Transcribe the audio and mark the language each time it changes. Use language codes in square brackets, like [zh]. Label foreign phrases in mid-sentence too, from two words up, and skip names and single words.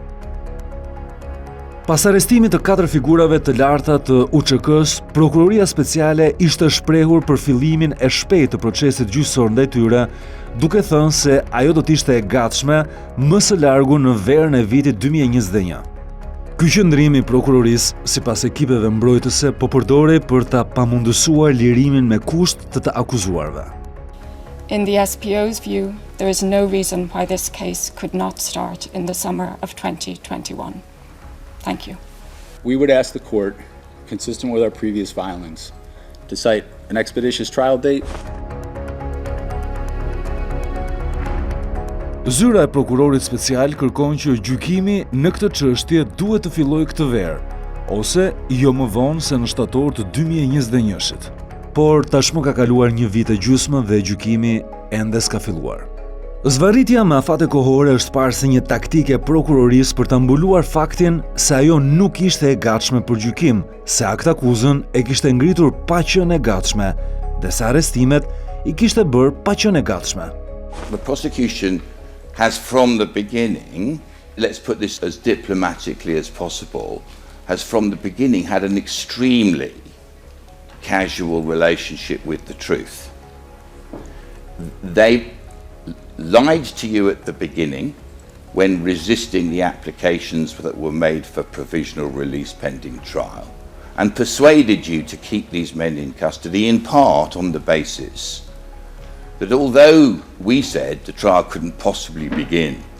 [sq] Pas arrestimit të 4 figurave të larta të UÇK-s, Prokuroria Speciale ishte shprehur për fillimin e shpejtë të procesit gjyqësor ndaj tyre, duke thënë se ajo do të ishte e gatshme më së largu në verën e vitit 2021. Ky qëndrim I prokurorisë, sipas ekipeve mbrojtëse, po përdorej për ta pamundësuar lirimin me kusht të akuzuarve. [en] In the SPO's view, there is no reason why this case could not start in the summer of 2021. Thank you. We would ask the court, consistent with our previous filings, to cite an expeditious trial date. [sq] Zyra e prokurorit special kërkon që gjykimi në këtë çështje duhet të fillojë këtë verë, ose jo më vonë se në shtator të 2021-shit. por tashmë ka kaluar 1 vit e gjysmë dhe gjykimi ende s'ka filluar. Zvarritja me afate kohore është parë si një taktike prokurorisë për ta mbuluar faktin se ajo nuk ishte e gatshme për gjykim, se aktakuzën e kishte ngritur pa qenë e gatshme dhe se arrestimet I kishte bërë pa qenë e gatshme. [en] The prosecution has from the beginning, let's put this as diplomatically as possible, has from the beginning had an extremely casual relationship with the truth. They lied to you at the beginning when resisting the applications that were made for provisional release pending trial and persuaded you to keep these men in custody in part on the basis that although we said the trial couldn't possibly begin